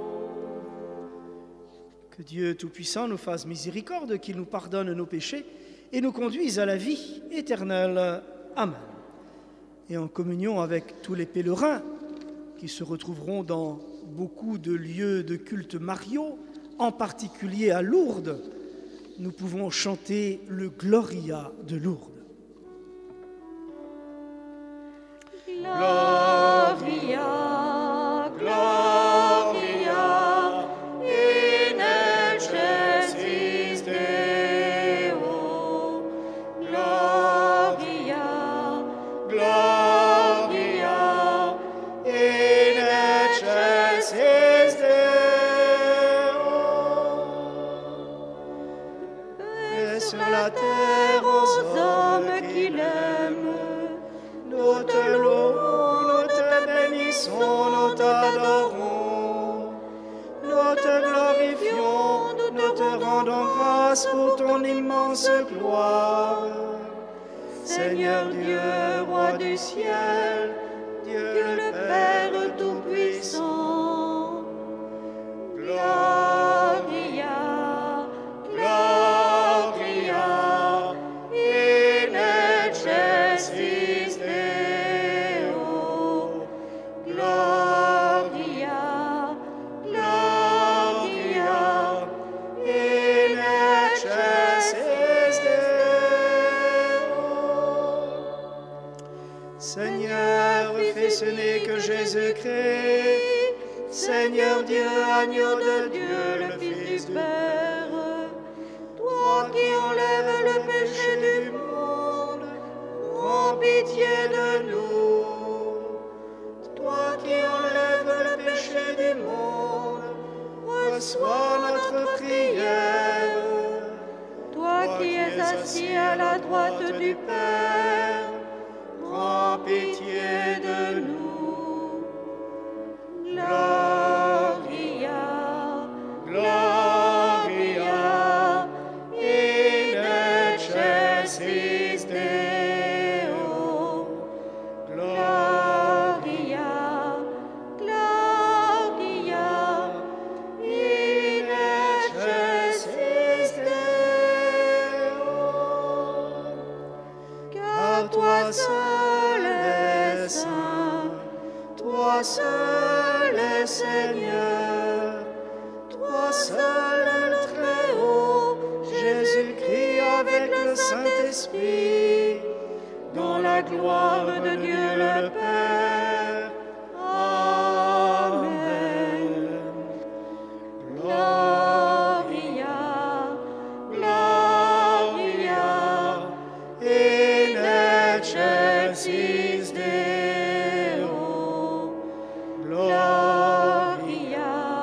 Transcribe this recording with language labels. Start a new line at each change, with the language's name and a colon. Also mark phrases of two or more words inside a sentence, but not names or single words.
French: Que Dieu Tout-Puissant nous fasse miséricorde, qu'il nous pardonne nos péchés et nous conduise à la vie éternelle. Amen. Et en communion avec tous les pèlerins qui se retrouveront dans beaucoup de lieux de culte mariaux, en particulier à Lourdes, nous pouvons chanter le Gloria de Lourdes.
Latin: Gloria, Gloria, in excelsis Deo. Gloria, Gloria in excelsis Deo.
French: paix sur la terre aux hommes qui l'aiment. Nous te louons, nous te bénissons, nous t'adorons. Nous te glorifions, nous te rendons grâce pour ton immense gloire. Seigneur Dieu, roi du ciel, Dieu le Père Tout-Puissant.
Latin: Gloria, Gloria, in excelsis Deo. Gloria, Gloria, in excelsis Deo.
French: Seigneur, fais ce n'est que Jésus-Christ. Seigneur Dieu, agneau de Dieu, le Fils du Père. toi qui enlèves le péché du monde, Prends pitié de nous. Toi qui enlèves le péché du monde, reçois notre prière. toi qui es assis à la droite du Père, Prends pitié de nous.
Latin: Gloria, Gloria in excelsis Deo. Gloria, Gloria, in excelsis Deo.
French: car toi seul es saint, Toi seul est Seigneur, toi seul le Très-Haut, Jésus-Christ avec le Saint-Esprit, dans la gloire de Dieu le Père. Amen.
Latin: Gloria, Gloria, In excelsis Deo. Gloria,